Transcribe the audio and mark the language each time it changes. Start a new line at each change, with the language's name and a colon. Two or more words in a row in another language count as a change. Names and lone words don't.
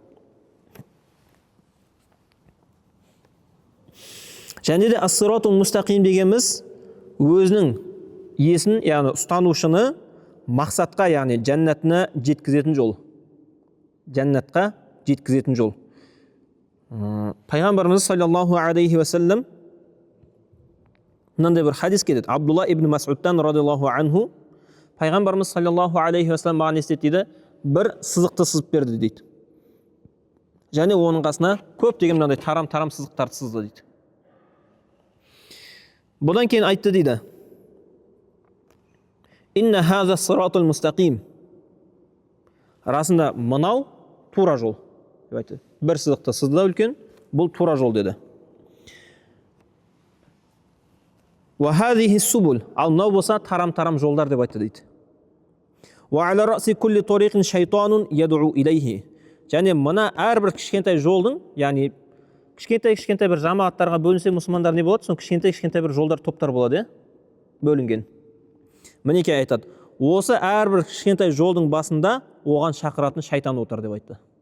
Kazakh: Және де
Arabic: الصراط المستقيم
Kazakh: дегеніміз өзінің иесін, яғни ұстанушыны мақсатқа, яғни жәннатына жеткізетін жол. Жәннатқа жеткізетін жол. Пайғамбарымыз
Arabic: صلى الله عليه وسلم
Kazakh: мынандай бір хадис келеді. Абдулла ибн Мас'удтан
Arabic: رضي الله عنه,
Kazakh: пайғамбарымыз
Arabic: صلى الله عليه وسلم
Kazakh: маған естет дейді, бір сызықты сызып берді дейді. Және оның қасына көптеген мынандай тарам сызықтарды сызды дейді. Бұдан кейін айтты дейді,
Arabic: إن هذا صراط المستقيم.
Kazakh: Расында мынау тура жол. Бір сызықты сызды үлкен, бұл тура жол деді.
Arabic: وهذه سبل,
Kazakh: ал мынау болса тарам жолдар деп айтты дейді.
Arabic: وعلى رأس كل طريق شيطان يدعو إليه.
Kazakh: Және мына әрбір кішкентай жолдың, яғни кішкентай бір жамағаттарға бөлінсе мұсылмандар не болады? Сон кішкентай бір жолдар, топтар болады, бөлінген. Мінекей айтады, осы әрбір кішкентай жолдың басында оған шақыратын шайтан отыр деп айтты.